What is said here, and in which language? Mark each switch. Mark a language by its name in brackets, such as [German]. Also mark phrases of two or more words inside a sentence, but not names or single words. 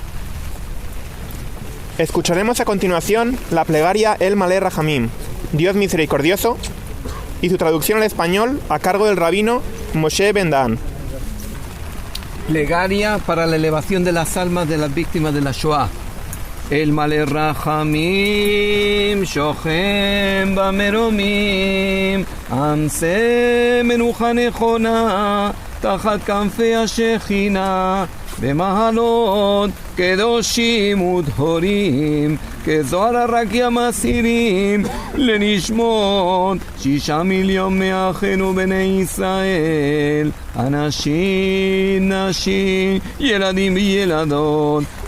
[Spanish] Escucharemos a continuación la plegaria El Malé Rahamim, Dios misericordioso, y su traducción al español a cargo del rabino Moshe Ben Dan. Plegaria para la elevación de las almas de las víctimas de la Shoah. [Hebrew] אל מלא רחמים, שוכן במרומים, המצא מנוחה נכונה, תחת כנפי השכינה, במעלות, קדושים וטהורים, כזוהר הרקיע מזהירים, לנשמות, 6 מיליון מאחינו בני ישראל, אנשים, נשים, ילדים וילדות,